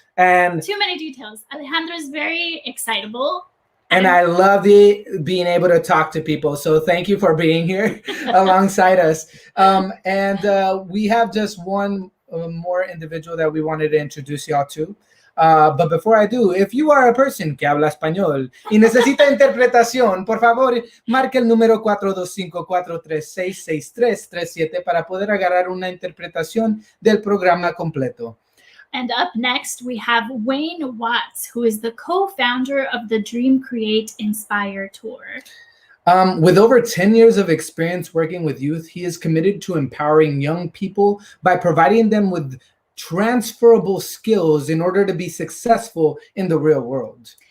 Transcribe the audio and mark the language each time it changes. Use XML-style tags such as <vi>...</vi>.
<en>And too many details. Alejandro's very excitable. And I love being able to talk to people. So thank you for being here alongside us. We have just one more individual that we wanted to introduce y'all to. But before I do, if you are a person</en> <es>que habla español y necesita interpretación, por favor, marque el número 425-436-6337 para poder agarrar una interpretación del programa completo.</es> <en>And up next, we have Wayne Watts, who is the co-founder of the Dream, Create, Inspire Tour. With over 10 years of experience working with youth, he is committed to empowering young people by providing them with transferable skills in order to be successful in the real world.</en>